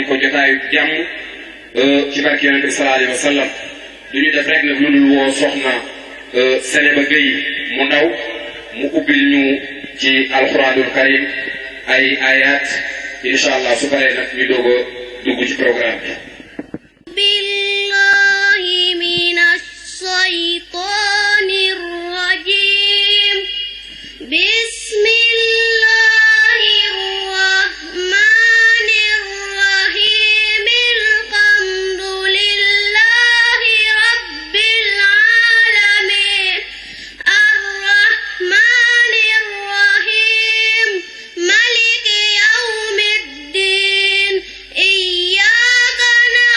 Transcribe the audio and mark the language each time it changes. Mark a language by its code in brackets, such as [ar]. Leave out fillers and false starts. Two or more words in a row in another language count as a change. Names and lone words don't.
[wo] ko jotaayu jàmm ci barke yonent bi [ar] صلى الله عليه وسلم [wo] du ñu def rek nag ludul woo soxna Sénéba Gueye mu ndaw mu ubbil ñu ci [ar] القرآن الكريم [wo] ay ayat [ar] إن شاء الله [wo] su paree nag ñu doog a dugg ci programme bi. [ar] بالله من الشيطان الرجيم بسم الله الرحمن الرحيم الحمد لله رب العالمين الرحمن الرحيم مالك يوم الدين إياك